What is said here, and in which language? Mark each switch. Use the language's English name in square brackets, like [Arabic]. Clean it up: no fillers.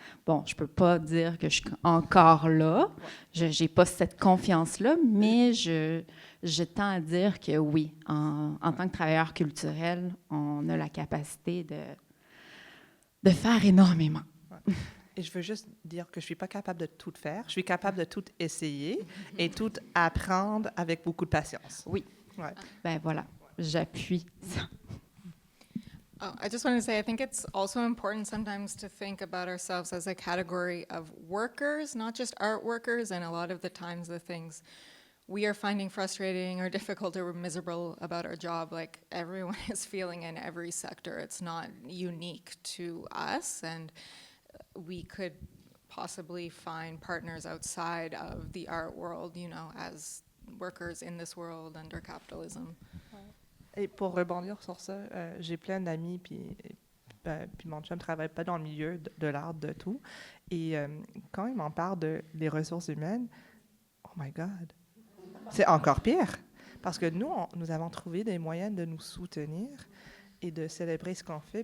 [French] Bon, je peux pas dire que je suis encore là. Je n'ai pas cette confiance-là, mais je tends à dire que oui, en tant que travailleur culturel, on a la capacité de faire énormément. Ouais. Et je veux juste dire que je ne suis pas capable de tout faire. Je suis capable de tout essayer et tout apprendre avec beaucoup de patience. Oui. Ouais. Ben voilà, j'appuie ça. [English] Oh, I just wanted to say, I think it's also important sometimes to think about ourselves as a category of workers, not just art workers, and a lot of the times the things we are finding frustrating or difficult or miserable about our job, like everyone is feeling in every sector. It's not unique to us, and we could possibly find partners outside of the art world, you know, as workers in this world under capitalism. [French] Et pour rebondir sur ça, j'ai plein d'amis, puis mon chum ne travaille pas dans le milieu de l'art de tout. Et quand il m'en parle des ressources humaines, [English] oh my God! [French] C'est encore pire, parce que nous avons trouvé des moyens de nous soutenir et de célébrer ce qu'on fait.